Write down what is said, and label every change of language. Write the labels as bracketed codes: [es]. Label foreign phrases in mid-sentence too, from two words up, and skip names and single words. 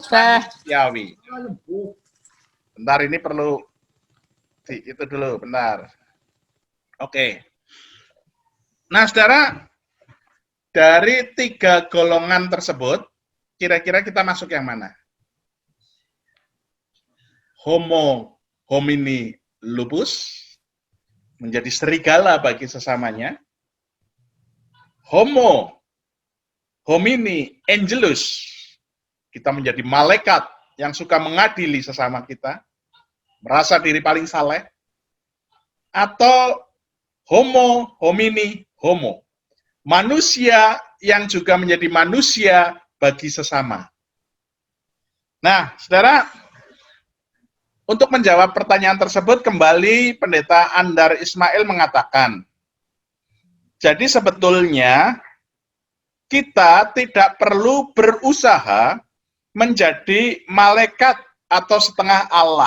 [id] manusiawi. Bentar, ini perlu itu dulu, bentar. Oke. Nah, saudara, dari 3 golongan tersebut, kira-kira kita masuk yang mana? [la] Homo homini lupus, [id] menjadi serigala bagi sesamanya. [la] Homo homini angelus, [id] kita menjadi malaikat yang suka mengadili sesama kita, merasa diri paling saleh. [la] Atau Homo homini homo, [id] manusia yang juga menjadi manusia bagi sesama. Nah, saudara, untuk menjawab pertanyaan tersebut, kembali Pendeta Andar Ismail mengatakan, jadi sebetulnya kita tidak perlu berusaha menjadi malaikat atau setengah Allah.